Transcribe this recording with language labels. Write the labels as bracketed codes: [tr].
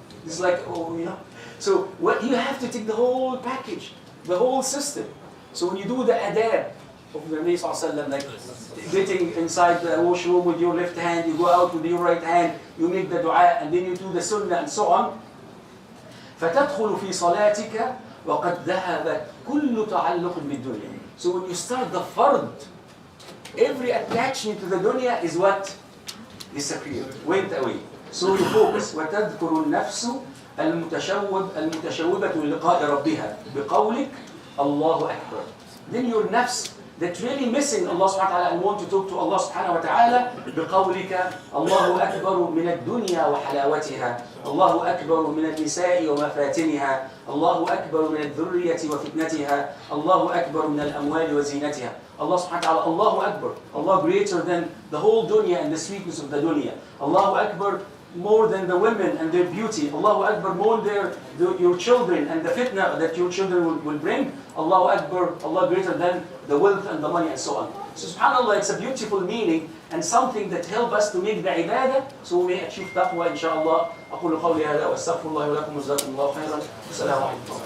[en] It's like, So what you have to take the whole package, the whole system. So when you do the adab of the Nabi Sallallahu Alaihi Wasallam, like getting inside the washroom with your left hand, you go out with your right hand, you make the dua, and then you do the sunnah and so on. [ar] فتدخل في صلاتك وقد ذهب كل تعلق بالدنيا. [en] So when you start the fard, every attachment to the dunya is what? Disappeared, went away. So you focus. [ar] وتذكر النفس المتشوبة للقاء ربها بقولك الله أكبر. [en] Then your nafs that really missing Allah subhanahu wa ta'ala [ar] and want to talk to Allah subhanahu wa ta'ala بقولك الله أكبر من الدنيا وحلاوتها الله أكبر من النساء ومفاتنها الله أكبر من الذرية وفتنتها الله أكبر من الأموال وزينتها. [en] Allah subhanahu wa ta'ala, Allahu Akbar. Allah greater than the whole dunya and the sweetness of the dunya. Allahu Akbar more than the women and their beauty. Allahu Akbar more than your children and the fitna that your children will bring. Allahu Akbar, Allah greater than the wealth and the money and so on. So subhanAllah, it's a beautiful meaning and something that help us to make the ibadah so we may achieve taqwa inshaAllah. [ar] أقول قولي هذا وأستغفر الله ولكم وجزاكم الله خيرا. السلام عليكم.